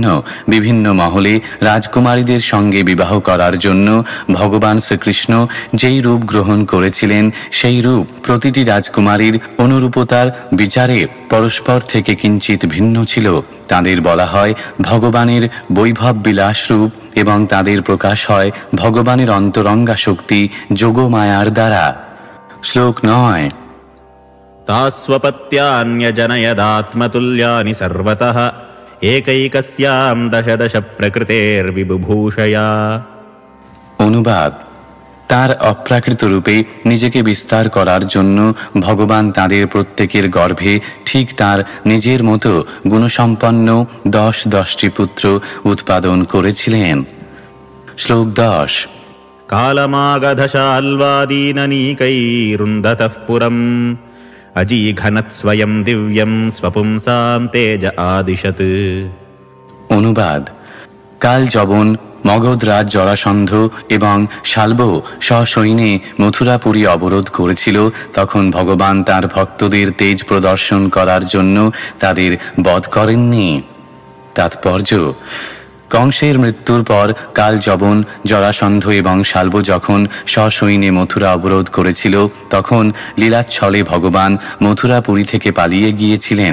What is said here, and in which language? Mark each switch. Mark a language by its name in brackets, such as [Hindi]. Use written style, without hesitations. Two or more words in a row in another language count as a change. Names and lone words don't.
[Bangla] বিভিন্ন মহলে রাজকুমারীদের সঙ্গে বিবাহ করার জন্য ভগবান শ্রীকৃষ্ণ যেই রূপ গ্রহণ করেছিলেন, সেই রূপ প্রতিটি রাজকুমারীর অনুরূপতার বিচারে পরস্পর থেকে কিঞ্চিত ভিন্ন ছিল। তাদের বলা হয় ভগবানের বৈভব বিলাস রূপ এবং তাদের প্রকাশ হয় ভগবানের অন্তরঙ্গা শক্তি যোগমায়ার দ্বারা। শ্লোক 9। [Sanskrit] तास्वपत्यान्यजनयदात्मतुल्यानि सर्वतः एकैकस्यां दश प्रकृतेर्विबुभूषया। [Bangla] অনুবাদ: তার অপ্রাকৃত রূপে নিজেকে বিস্তার করার জন্য ভগবান তাদের প্রত্যেকের গর্ভে ঠিক তার নিজের মতো গুণসম্পন্ন 10টি পুত্র উৎপাদন করেছিলেন। শ্লোক 10। [Sanskrit] कालमागधशाल्वादीननीकैरुन्धतः पुरम् अजीघनत् स्वयं दिव्यं स्वपुंसां तेज आदिशत्। [Bangla] অনুবাদ: কাল যবন মগধরাজ জরাসন্ধ এবং শাল্ব সসৈন্যে মথুরাপুরী অবরোধ করেছিল, তখন ভগবান তার ভক্তদের তেজ প্রদর্শন করার জন্য তাদের বধ করেননি। তাৎপর্য: কংসের মৃত্যুর পর কালযবন, জরাসন্ধ এবং শাল্ব যখন সসৈন্যে মথুরা অবরোধ করেছিল, তখন লীলাচ্ছলে ভগবান মথুরাপুরী থেকে পালিয়ে গিয়েছিলেন।